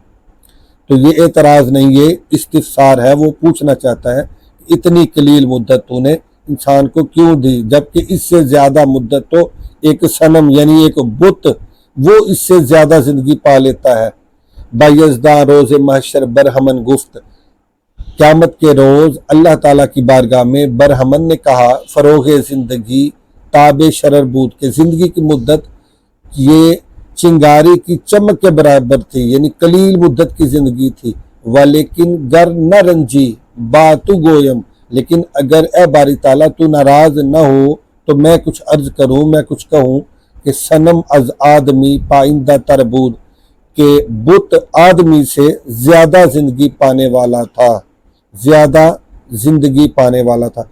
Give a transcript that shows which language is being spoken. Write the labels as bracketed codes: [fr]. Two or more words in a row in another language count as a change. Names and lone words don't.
[ur] تو یہ اعتراض نہیں، یہ استفسار ہے، وہ پوچھنا چاہتا ہے کہ اتنی قلیل مدت تو نے انسان کو کیوں دی، جبکہ اس سے زیادہ مدت تو ایک صنم یعنی ایک بت وہ اس سے زیادہ زندگی پا لیتا ہے۔ [fa] بایزداں روز محشر برہمن گفت، [ur] قیامت کے روز اللہ تعالیٰ کی بارگاہ میں برہمن نے کہا [fa] فروغ زندگی تاب شرر [ur] بود، کہ زندگی کی مدت یہ چنگاری کی چمک کے برابر تھی، یعنی قلیل مدت کی زندگی تھی، [fa] ولیکن گر نہ رنجی باتو گویم، [ur] لیکن اگر اے باری تعالیٰ تو ناراض نہ ہو تو میں کچھ عرض کروں، میں کچھ کہوں کہ [fa] صنم از آدمی پائندہ تربود، [ur] کہ بت آدمی سے زیادہ زندگی پانے والا تھا، زیادہ زندگی پانے والا تھا۔